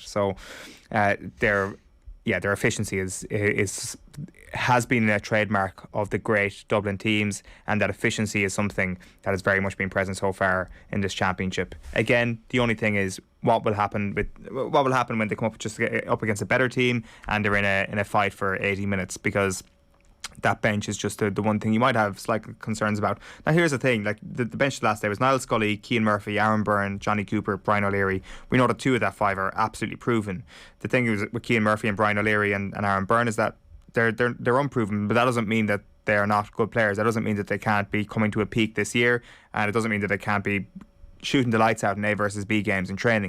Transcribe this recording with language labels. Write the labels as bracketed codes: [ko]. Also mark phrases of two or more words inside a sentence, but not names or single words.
[en] So their efficiency has been a trademark of the great Dublin teams, and that efficiency is something that has very much been present so far in this championship. Again, the only thing is what will happen when they come up up against a better team and they're in a fight for 80 minutes, because that bench is just the one thing you might have slight concerns about. Now, here's the thing, like the bench last day was Niall Scully, Cian Murphy, Aaron Byrne, Johnny Cooper, Brian O'Leary. We know that 2 of that 5 are absolutely proven. The thing is with Cian Murphy and Brian O'Leary and Aaron Byrne is that they're unproven, but that doesn't mean that they are not good players. That doesn't mean that they can't be coming to a peak this year, and it doesn't mean that they can't be shooting the lights out in A versus B games in training.